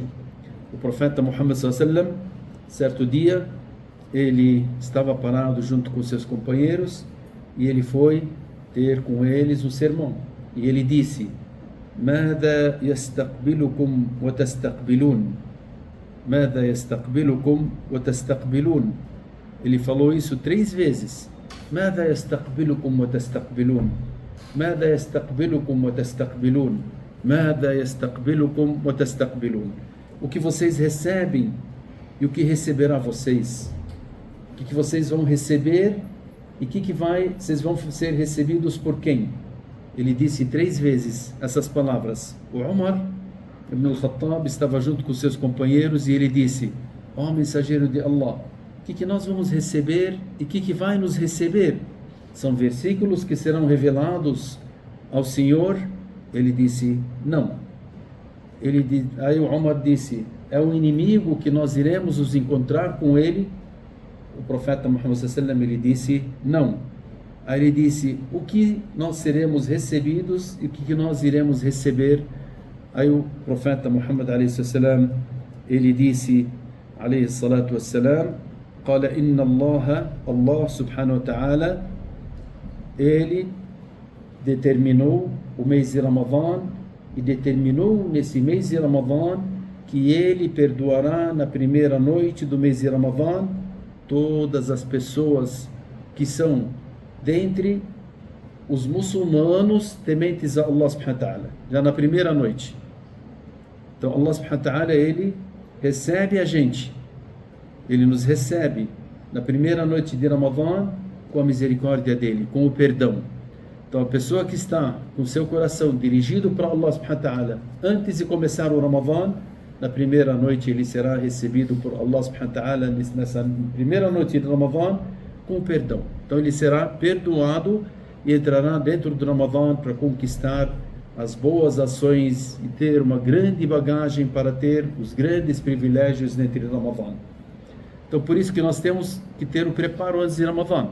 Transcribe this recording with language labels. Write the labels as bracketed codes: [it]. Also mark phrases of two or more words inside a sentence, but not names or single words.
[pt] O profeta Muhammad [ar] صلى الله عليه وسلم, [pt] certo dia, ele estava parado junto com seus companheiros e ele foi ter com eles um sermão. E ele disse: [ar] ماذا يستقبلكم وتستقبلون ماذا يستقبلكم وتستقبلون. [pt] Ele falou isso 3 vezes. [ar] ماذا يستقبلكم وتستقبلون ماذا يستقبلكم وتستقبلون ماذا يستقبلكم وتستقبلون. [pt] O que vocês recebem e o que receberá vocês. O que vocês vão receber e vocês vão ser recebidos por quem? Ele disse 3 vezes essas palavras. O Umar ibn al-Khattab estava junto com seus companheiros e ele disse: ó mensageiro de Allah, o que nós vamos receber e o que vai nos receber? São versículos que serão revelados ao Senhor? Ele disse: não. Aí o Umar disse: é o inimigo que nós iremos nos encontrar com ele? O profeta Muhammad [ar] صلى الله عليه وسلم, [pt] ele disse: não. Aí ele disse: o que nós seremos recebidos e o que nós iremos receber? Aí o profeta Muhammad [ar] عليه السلام, [pt] ele disse [ar] عليه الصلاة والسلام، قال إن الله سبحانه وتعالى, [pt] ele determinou o mês de Ramadã e determinou nesse mês de Ramadã que ele perdoará na primeira noite do mês de Ramadã todas as pessoas que são dentre os muçulmanos tementes a Allah [ar] سبحانه وتعالى, [pt] já na primeira noite. Então Allah [ar] سبحانه وتعالى, [pt] ele recebe a gente, ele nos recebe na primeira noite de Ramadã com a misericórdia dele, com o perdão. Então a pessoa que está com seu coração dirigido para Allah [ar] سبحانه وتعالى [pt] antes de começar o Ramadã, na primeira noite ele será recebido por Allah [ar] سبحانه وتعالى [pt] nessa primeira noite de Ramadã com perdão. Então ele será perdoado e entrará dentro do Ramadã para conquistar as boas ações e ter uma grande bagagem para ter os grandes privilégios dentro do Ramadã. Então por isso que nós temos que ter o preparo antes de Ramadã.